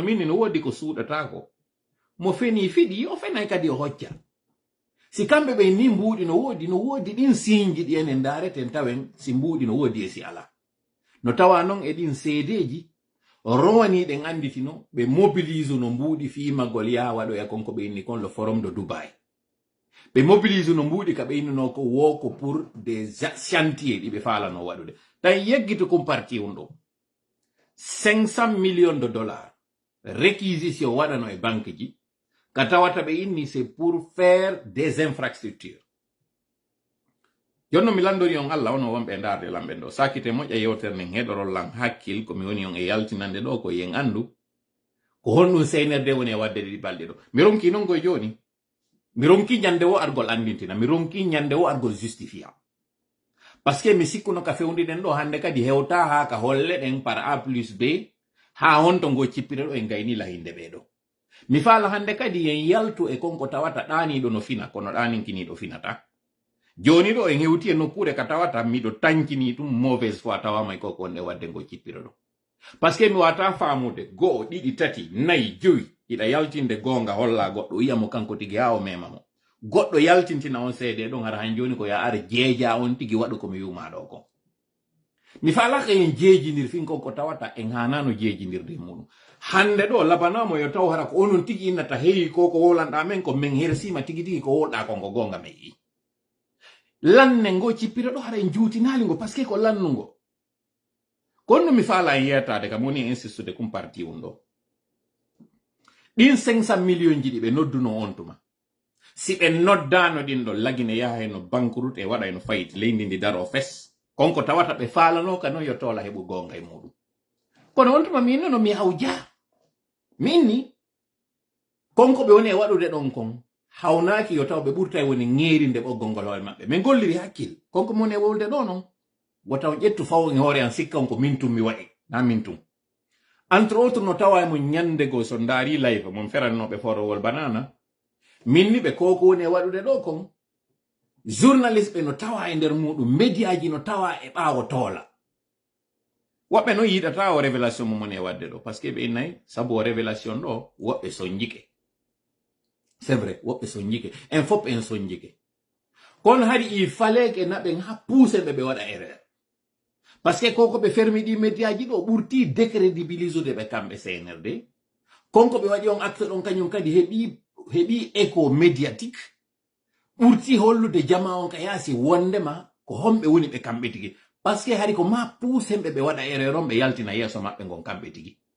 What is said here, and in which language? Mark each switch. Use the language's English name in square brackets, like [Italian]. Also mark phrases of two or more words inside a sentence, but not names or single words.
[Fula] min no woodi ko suuɗatako mo feni fiɗi o fenay kadi o hocca si kamɓe ɓe ni mbuuɗi no woodi ɗin signe ɗi enen dareten tawen si mbuuɗi no woodi e si ala no tawa noon e ɗin seedeji rowani ɗen anditino ɓe mobilise no mbuuɗi fimagol ya waɗo e konko ɓe inni kon [French] le forum de Dubai [Fula] ɓe mobilise no mbuuɗi ka ɓe innino ko woko [French] pour des chantiers [Fula] ɗi ɓe falano waɗude tan yeggito kum parti on ɗo [French] 500 millions de dollars réquisition [Fula] waɗano e banque ji ka tawata ɓe inni [French] c'est pour faire des infrastructures [Fula] jonno mi landori on Allah wono wonɓe darde lamɓe ɗo sakite moƴƴa yewtere nden heɗorol lan hakkil komi woni on e yaltinande ɗo ko yen andu ko honɗum seynerde woni e wadde ɗiɗi balɗe ɗo mi ronki noon koye joni mi ronki ñande wo argol andintina mi ronki ñande wo argol justifia [French] par ce que [Fula] mi sikkuno ka fewndiɗen ɗo hande kadi hewta ha ka holle ɗen [French] par A plus B [Fula] ha honto ngo cippire ɗo en gayni lahinde ɓeɗo mi faala hande kadi yen yaltu e konko tawata ɗaniɗo no fina kono ɗaninkiniɗo finata joni ɗo en hewti e nokkure ka tawata miɗo tankini ɗum [French] mauvaise foi [Fula] tawama e koko wonde wadde ngo cippiro ɗo [French] par ce [Fula] que mi wata famude go'o ɗiɗi tati nayi joyi iɗa yaltinde gonga holla goɗɗo wiyamo kanko tigi ha o memamo goɗɗo yaltintina on seede ɗon hara han joni ko ya ara jeeja on tigi waɗu komi wiwma ɗo ko mi falaka en jeejinir fin konko tawata en hanano jeejinirde muɗum hande ɗo labanamo yo taw hara ko onon tigi innata heyi koko wolanɗa men ko min hersima tigi tigi ko wolɗa konko gonga me yi lanne ngo cippira ɗo hara en juutinali ngo [French] par ce que [Fula] ko lannugo kono mi faala en yetade kam woni insistude kum parti on ɗo ɗin 500 millions ji ɗi ɓe nodduno on tuma si ɓe noddano ɗin ɗo lagine yaha no banqueroute e waɗa no fayit leydi ndi daro fes konko tawata ɓe faalano ka noon yo tola heɓu gonga e muɗum kono on tuma min no mi hawja min ni konko ɓe woni e waɗude ɗon kon hawnaki yo taw ɓe ɓurta woni ŋeerinde ɓoggol ngol hoore maɓɓe min golliri hakkil konko mon e wolde ɗo noon wotaw ƴettu faw e hoore an sikka on ko min tum mi waɗi na min tum [French] entre autres [Fula] no tawa mo ñande go so ndaari live mon ferannoɓe forowol banana min ni ɓe koko woni e waɗude ɗo kon journaliste ɓe no tawa e nder muɗum médiaji no tawa e ɓaawo toola woɓɓe no yiɗata o révélation momon e wadde ɗo [French] par ce que [Fula] ɓe innayi sabu o révélation ɗo woɓɓe sonjike [French] c'est vrai [Fula] woɓɓe sonjike en fop en sonjike kono hari [French] il fallait que [Fula] naɓen ha pousse ɓe waɗa erreur [French] par ce que [Fula] koko ɓe fermi ɗi médiaji ɗo ɓurti décrédibilisude ɓe kamɓe CNRD konko ɓe waɗi on acte ɗon kañum kadi heɓi [French] écho médiatique [Fula] ɓurti hollude jama on ka yaasi wondema ko homɓe woni ɓe kamɓe tigi [French] par ce que [Fula] hari ko ma pousse ɓe waɗa erreur on ɓe yaltina yeeso maɓɓe gon kamɓe tigi